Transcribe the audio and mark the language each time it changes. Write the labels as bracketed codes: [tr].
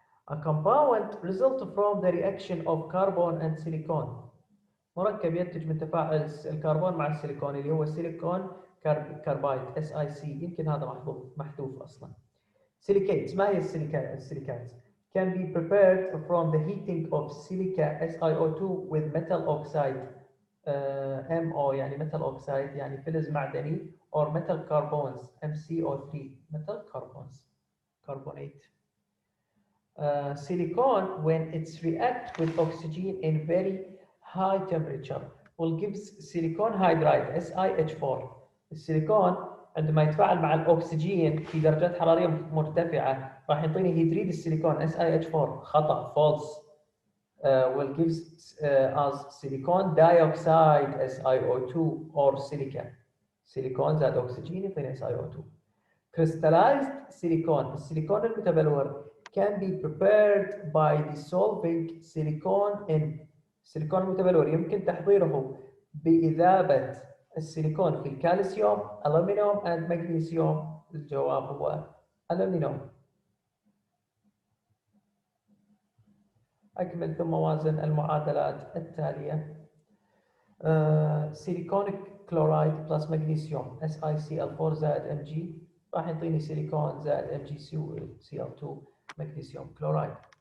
[en] A compound result from the reaction of carbon and silicon. [ar] مركب ينتج من تفاعل الكربون مع السيليكون اللي هو السيليكون كاربايد SiC. يمكن هذا محذوف أصلا. Silicates. ما هي السيليكات؟ [en] Can be prepared from the heating of silica SiO2 with metal oxide MO يعني metal oxide [ar] يعني فلز معدني [en] or metal carbons MCO3 metal carbonate. Silicon when it's react with oxygen in very high temperature will give silicon hydride SiH4. [ar] السيليكون عندما يتفاعل مع الأكسجين في درجات حرارية مرتفعة راح يعطيني هيدريد السيليكون SiH4. [en] خطأ false. Will give us silicon dioxide SiO2 or silica. [ar] سيليكون زائد أكسجين يعطيني SiO2. [en] Crystallized silicon. [ar] السيليكون المتبلور [en] can be prepared by dissolving silicon in. [ar] السيليكون المتبلور يمكن تحضيره بإذابة السيليكون في الكالسيوم ألومنيوم and مغنيسيوم. الجواب هو ألومنيوم. أكمل ثم وازن المعادلات التالية. سيليكونيك كلورايد بلس مغنيسيوم SiCl4 زائد Mg راح يعطيني سيليكون زائد MgCl2 مغنيسيوم كلورايد.